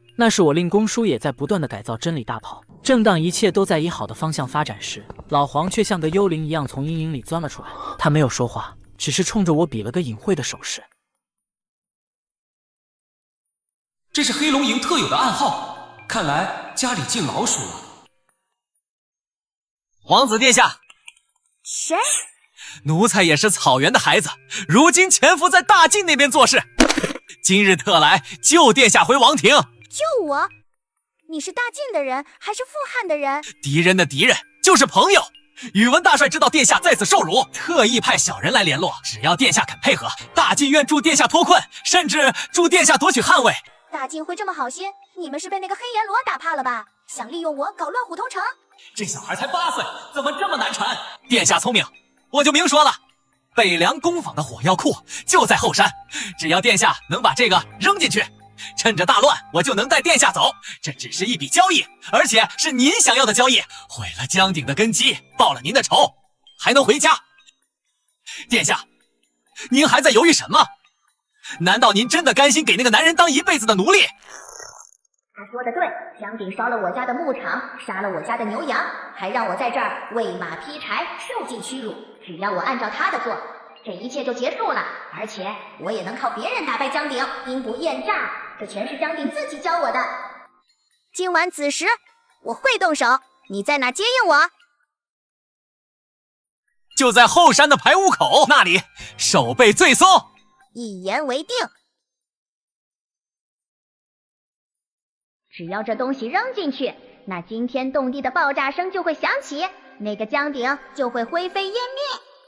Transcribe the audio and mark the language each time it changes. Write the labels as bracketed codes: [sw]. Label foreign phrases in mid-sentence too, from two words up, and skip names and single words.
[zh] 那是我令公叔也在不斷地改造真理大炮。正當一切都在以好的方向發展時，老黃卻像個幽靈一樣從陰影裡鑽了出來。他沒有說話，只是衝着我比了個隱晦的手勢。這是黑龍營特有的暗號，看來家裡進老鼠了。皇子殿下。誰？奴才也是草原的孩子，如今潛伏在大晉那邊做事，今日特來救殿下回王庭。救我？你是大晉的人還是傅漢的人？敵人的敵人就是朋友。宇文大帥知道殿下在此受辱，特意派小人來聯絡，只要殿下肯配合，大晉願助殿下脫困，甚至助殿下奪取漢位。大晉會這麼好心？你們是被那個黑閻羅打怕了吧？想利用我搞亂虎頭城？這小孩才8歲，怎麼這麼難纏？殿下聰明，我就明說了，北涼工坊的火藥庫就在後山，只要殿下能把這個扔進去，趁着大亂我就能帶殿下走。這只是一筆交易，而且是您想要的交易，毀了江鼎的根基，報了您的仇，還能回家。殿下，您還在猶豫什麼？難道您真的甘心給那個男人當一輩子的奴隸？他說的對，江鼎燒了我家的牧場，殺了我家的牛羊，還讓我在這兒餵馬劈柴，受盡屈辱。只要我按照他的做，這一切就結束了。而且我也能靠別人打敗江鼎，兵不厭詐，這全是江鼎自己教我的。今晚子時，我會動手，你在哪接應我？就在後山的排污口那裡，守備最鬆。一言為定。只要這東西扔進去，那驚天動地的爆炸聲就會響起，那個江鼎就會灰飛煙滅。